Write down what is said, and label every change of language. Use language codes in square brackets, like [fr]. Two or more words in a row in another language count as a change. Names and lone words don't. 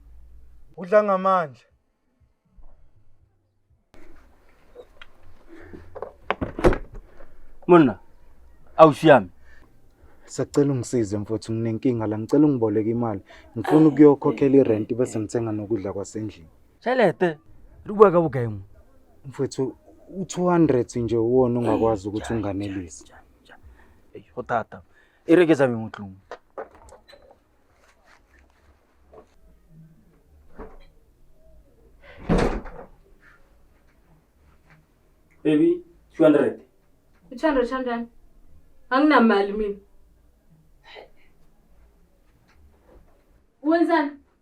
[zu] Udla ngamandla. Monna, awushiyami. Sacela ungisize mfowethu nginenkinga la ngicela ungiboleke imali. Ngifuna ukuyokhokhela irent bese ngithenga nokudla kwasendlini. [st] Tšhelete, re bua ka bokae mo? [zu] Mfowethu u200 nje uwona ungakwazi ukuthi unganelise. [st] Go tata. E re ke tsa motlong. [zu] Baby, 200. 200 kanjani? Anginamali mina. Wenzani?